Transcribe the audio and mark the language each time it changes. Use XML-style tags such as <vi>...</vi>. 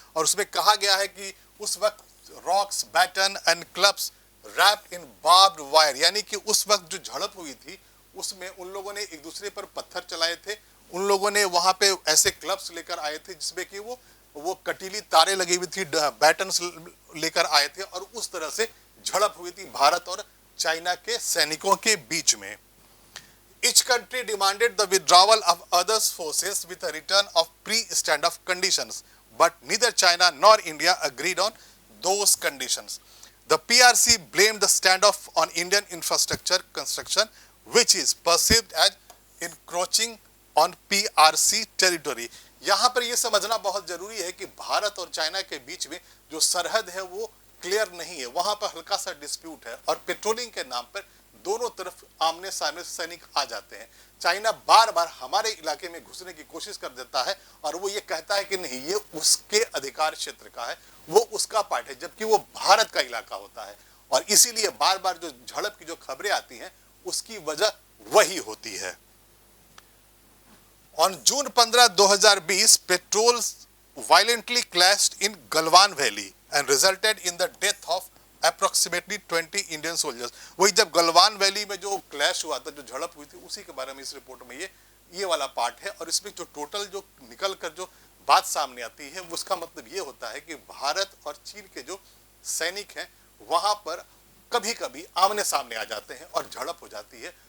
<hi>और उसमें कहा गया है कि उस वक्त</hi> <en>rocks, baton and clubs wrapped in barbed wire,</en> <hi>यानी कि उस वक्त जो झड़प हुई थी उसमें उन लोगों ने एक दूसरे पर पत्थर चलाए थे, उन लोगों ने वहां पे ऐसे क्लब्स लेकर आए थे जिसमें कि वो कटीली तारे लगी हुई थी, बैटन्स लेकर आए थे और उस तरह से झड़प हुई थी भारत और चाइना के सैनिकों के बीच में।</hi> <en>Each country demanded the withdrawal of others' forces with a return of pre-standoff conditions, but neither China nor India agreed on those conditions। The PRC blamed the standoff on Indian infrastructure construction, which is perceived as encroaching on PRC territory।</en> <hi>यहाँ पर ये समझना बहुत जरूरी है कि भारत और China के बीच में जो सरहद है वो क्लियर नहीं है, वहां पर हल्का सा डिस्प्यूट है और पेट्रोलिंग के नाम पर दोनों तरफ आमने सामने सैनिक आ जाते हैं। चाइना बार बार हमारे इलाके में घुसने की कोशिश कर देता है और वो ये कहता है कि नहीं, ये उसके अधिकार क्षेत्र का है, वो उसका पार्ट है, जबकि वो भारत का इलाका होता है। और इसीलिए बार बार जो झड़प की जो खबरें आती हैं उसकी वजह वही होती है।</hi> <en>On June 15, 2020, patrols violently clashed in Galwan Valley and resulted in the death of approximately 20 Indian soldiers।</en> <hi>वही जब गलवान वैली में जो क्लैश हुआ था, जो झड़प हुई थी, उसी के बारे में इस रिपोर्ट में ये वाला पार्ट है। और इसमें जो टोटल जो निकल कर जो बात सामने आती है उसका मतलब ये होता है कि भारत और चीन के जो सैनिक हैं वहां पर कभी कभी आमने सामने आ जाते हैं और झड़प हो जाती है।</hi>